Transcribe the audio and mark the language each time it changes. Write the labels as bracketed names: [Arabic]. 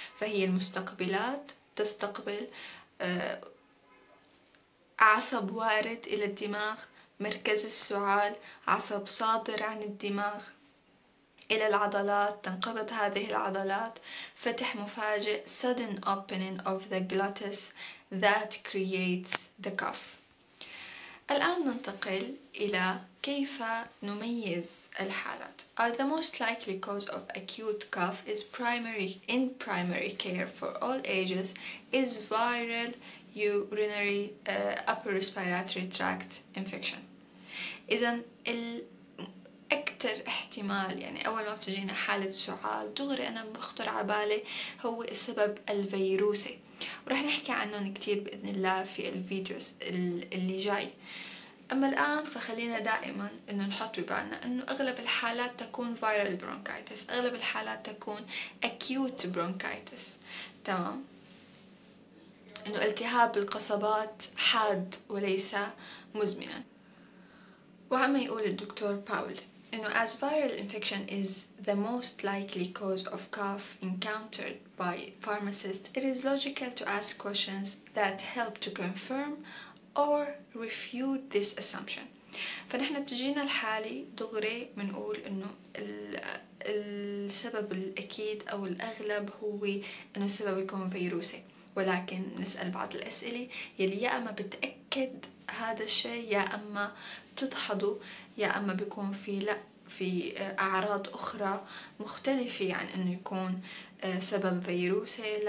[Arabic] فهي المستقبلات تستقبل عصب وارد إلى الدماغ، مركز السعال، عصب صادر عن الدماغ إلى العضلات، تنقبض هذه العضلات، فتح مفاجئ [English] sudden opening of the glottis that creates the cough. [Arabic] الآن ننتقل إلى كيف نميز الحالات. [English] The most likely cause of acute cough is primary care for all ages is viral urinary upper respiratory tract infection. [Arabic] إذن أكثر احتمال أول ما بتجينا حالة سعال دغري أنا بخطر على بالي هو السبب الفيروسي، ورح نحكي عنهم كتير بإذن الله في الفيديوز اللي جاي. أما الآن فخلينا دائما إنه نحط ببالنا إنه أغلب الحالات تكون viral bronchitis، أغلب الحالات تكون acute bronchitis، تمام؟ إنه التهاب القصبات حاد وليس مزمنا. وعما يقول الدكتور باول إنه [English] as viral infection is the most likely cause of cough encountered by pharmacists, it is logical to ask questions that help to confirm or refute this assumption. [Arabic] فنحن بتجينا الحالة دغري بنقول إنه السبب الأكيد أو الأغلب هو إنه السبب يكون فيروسي، ولكن نسأل بعض الأسئلة يلي يا أما بتأكد هذا الشيء، يا أما بتدحضه، يا أما بيكون في أعراض أخرى مختلفة عن إنه يكون سبب فيروسي.